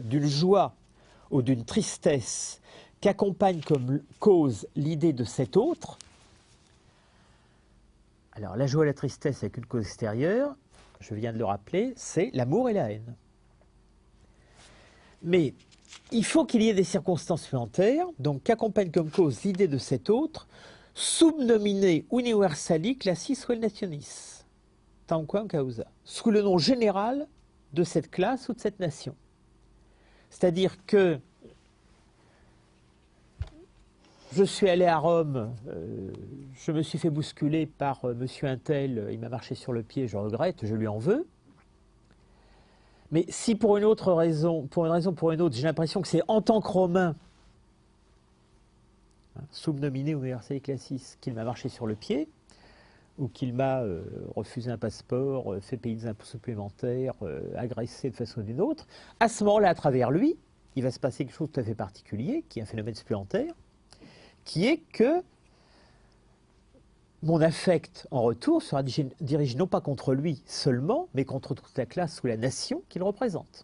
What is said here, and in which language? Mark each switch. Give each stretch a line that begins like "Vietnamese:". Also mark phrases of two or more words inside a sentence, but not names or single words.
French: D'une joie ou d'une tristesse qu'accompagne comme cause l'idée de cet autre. Alors, la joie et la tristesse avec une cause extérieure, je viens de le rappeler, c'est l'amour et la haine. Mais il faut qu'il y ait des circonstances supplémentaires, donc qu'accompagne comme cause l'idée de cet autre,
Latin: subnomine universali classis vel nationis, tamquam causa,
French: sous le nom général de cette classe ou de cette nation. C'est-à-dire que je suis allé à Rome, je me suis fait bousculer par monsieur Untel, il m'a marché sur le pied, je regrette, je lui en veux. Mais si pour une autre raison, pour une raison ou pour une autre, j'ai l'impression que c'est en tant que Romain,
Latin: sub nomine universali classis,
French: qu'il m'a marché sur le pied, ou qu'il m'a refusé un passeport, fait payer des impôts supplémentaires, agressé de façon ou d'une autre, à ce moment-là, à travers lui, il va se passer quelque chose de tout à fait particulier, qui est un phénomène supplémentaire, qui est que mon affect en retour sera dirigé non pas contre lui seulement, mais contre toute la classe ou la nation qu'il représente.